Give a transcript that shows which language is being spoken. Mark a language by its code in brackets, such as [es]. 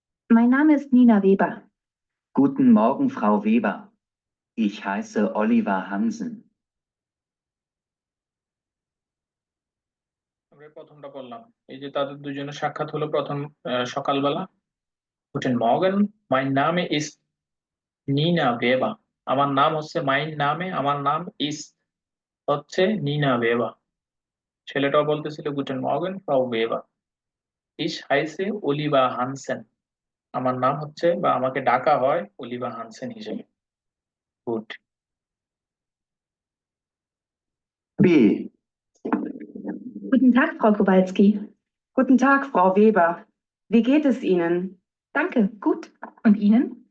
[de] Mein Name ist Nina Weber. Guten Morgen, Frau Weber. Ich heiße Oliver Hansen. [bn] আমরা প্রথমটা পড়লাম, এই যে তাদের দুজনের সাক্ষাৎ হলো প্রথম সকালবেলা। [de] Guten Morgen, mein Name ist Nina Weber. [bn] আমার নাম হচ্ছে আমার নাম হচ্ছে নিনা ওয়েবার। ছেলেটাও বলতেছিল Guten Morgan ফ্রাউ weber. [de] Ich heiße Oliver Hansen. [bn] আমার নাম হচ্ছে বা আমাকে ডাকা হয় অলিভার হানসেন হিসেবে। [en] Good. B. [de] Guten Tag, Frau Kowalski. Guten Tag, Frau Weber. Wie geht es Ihnen? Danke, gut. Und Ihnen?